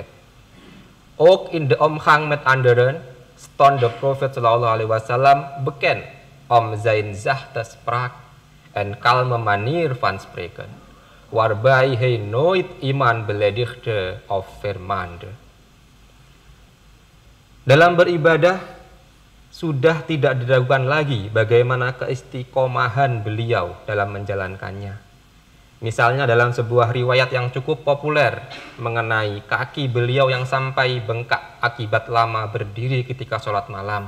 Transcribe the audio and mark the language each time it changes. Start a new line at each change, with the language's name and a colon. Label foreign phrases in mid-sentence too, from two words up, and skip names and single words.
Dutch: Ook in de omgang met anderen stond de profeet SAW bekend om zijn zachte spraak en kalme manier van spreken, waarbij hij nooit iemand beledigde of vermaande.
Indonesian: Dalam beribadah sudah tidak diragukan lagi bagaimana keistiqomahan beliau dalam menjalankannya. Misalnya dalam sebuah riwayat yang cukup populer mengenai kaki beliau yang sampai bengkak akibat lama berdiri ketika sholat malam.